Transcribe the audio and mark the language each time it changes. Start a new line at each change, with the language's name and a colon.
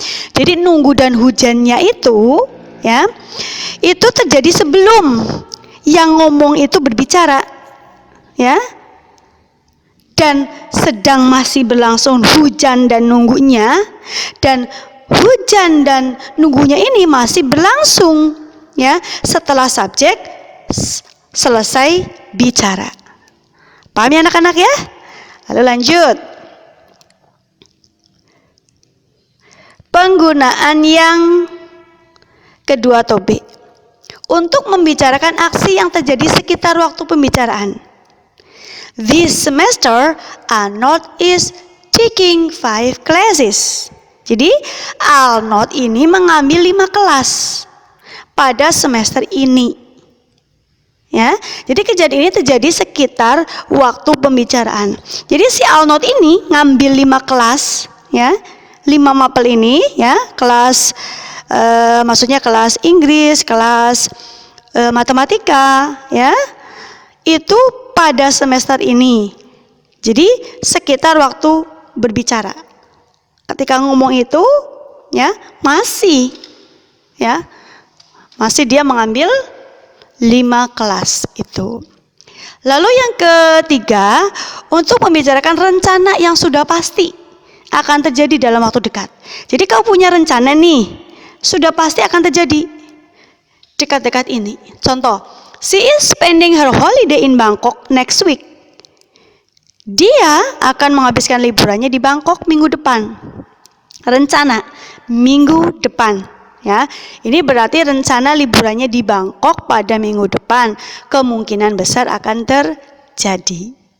Indonesian: Jadi nunggu dan hujannya itu, itu terjadi sebelum yang ngomong itu berbicara, dan sedang masih berlangsung hujan dan nunggunya, dan hujan dan nunggunya ini masih berlangsung, setelah subjek selesai bicara. Paham ya anak-anak ya? Lalu lanjut. Penggunaan yang kedua atau B. Untuk membicarakan aksi yang terjadi sekitar waktu pembicaraan.
English: This semester Arnold is taking 5 classes.
Indonesian: Jadi Arnold ini mengambil 5 kelas pada semester ini. Jadi kejadian ini terjadi sekitar waktu pembicaraan. Jadi si Arnold ini ngambil 5 kelas, 5 mapel ini, kelas, maksudnya kelas Inggris, kelas matematika, itu pada semester ini. Jadi sekitar waktu berbicara. Ketika ngomong itu, masih dia mengambil 5 kelas itu. Lalu yang ketiga, untuk membicarakan rencana yang sudah pasti akan terjadi dalam waktu dekat. Jadi kau punya rencana nih, sudah pasti akan terjadi dekat-dekat ini. Contoh,
English: she is spending her holiday in Bangkok next week.
Indonesian: Dia akan menghabiskan liburannya di Bangkok minggu depan. Rencana minggu depan, ya. Ini berarti rencana liburannya di Bangkok pada minggu depan kemungkinan besar akan terjadi.